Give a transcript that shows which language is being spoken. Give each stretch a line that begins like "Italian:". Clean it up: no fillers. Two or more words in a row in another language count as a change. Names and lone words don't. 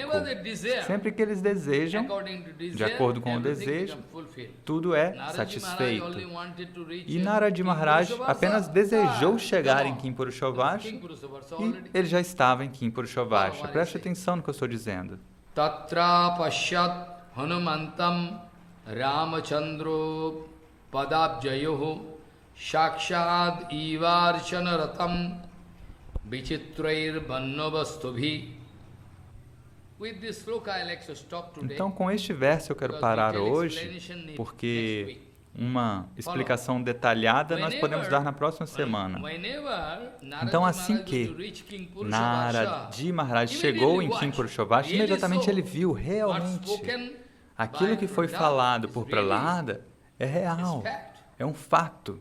Portuguese: Sempre que eles desejam, de acordo com o desejo, tudo é satisfeito. E Naraji Maharaj apenas desejou chegar em Kim Purushovarsha e ele já estava em Kim Purushovarsha. Preste atenção no que eu estou dizendo.
Sanskrit: Tatra pashyat hanumantam ramachandro padabjayoho Shakshad Ivarchanaratam Vichitrair Bannavastubhi.
Portuguese: Então, com este verso eu quero parar hoje, porque uma explicação detalhada nós podemos dar na próxima semana. Então, assim que Naraji Maharaj chegou em Kim Purushovarsha, imediatamente ele viu realmente aquilo que foi falado por Prahlada é real, é um fato.